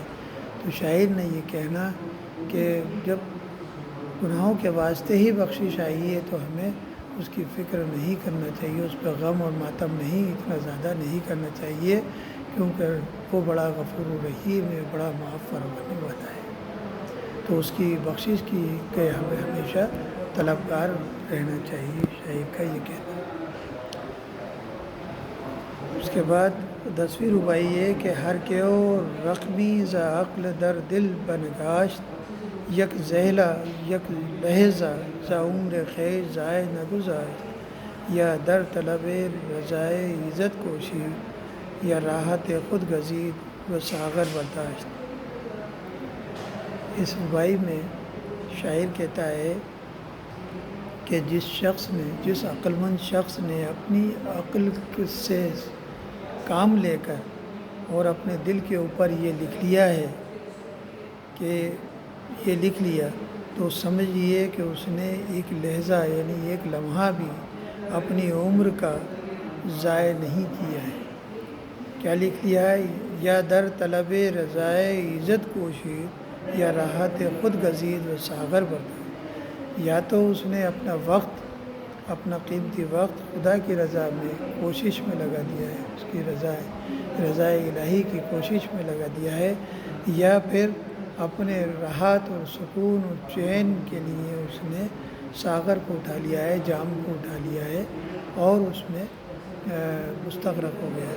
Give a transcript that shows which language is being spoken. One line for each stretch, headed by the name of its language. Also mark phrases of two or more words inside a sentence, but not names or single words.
Urdu: تو شاعر نے یہ کہنا کہ جب گناہوں کے واسطے ہی بخشش آئی ہے تو ہمیں اس کی فکر نہیں کرنا چاہیے، اس پہ غم اور ماتم نہیں اتنا زیادہ نہیں کرنا چاہیے، کیونکہ وہ بڑا غفور الرحیم ہے، بڑا معاف فرمانے والا ہے۔ تو اس کی بخشش کی کہ ہمیں ہمیشہ طلبگار رہنا چاہیے، شاعر کا یہ کہنا۔ اس کے بعد 10ویں رباعی ہے کہ
Persian: ہر کیو رقمی ز عقل در دل بنگاشت، یک ذیلہ یک لحظہ ز عمر خویش ضائع نہ گذاشت، یا در طلب رضائے عزت کوشی، یا راحت خود گزید و ساغر برداشت۔
Urdu: اس رباعی میں شاعر کہتا ہے کہ جس عقل مند شخص نے اپنی عقل سے کام لے کر اور اپنے دل کے اوپر یہ لکھ لیا ہے تو سمجھیے کہ اس نے ایک لحظہ یعنی ایک لمحہ بھی اپنی عمر کا ضائع نہیں کیا ہے۔ کیا لکھ لیا ہے؟
Persian: یا در طلب رضائے عزت کوشید، یا راحت خود گزید و ساغر برداشت۔
Urdu: یا تو اس نے اپنا قیمتی وقت خدا کی رضا میں کوشش میں لگا دیا ہے، اس کی رضا الہی کی کوشش میں لگا دیا ہے، یا پھر اپنے راحت اور سکون اور چین کے لیے اس نے ساغر کو اٹھا لیا ہے، جام کو اٹھا لیا ہے، اور اس میں مستغرق ہو گیا ہے۔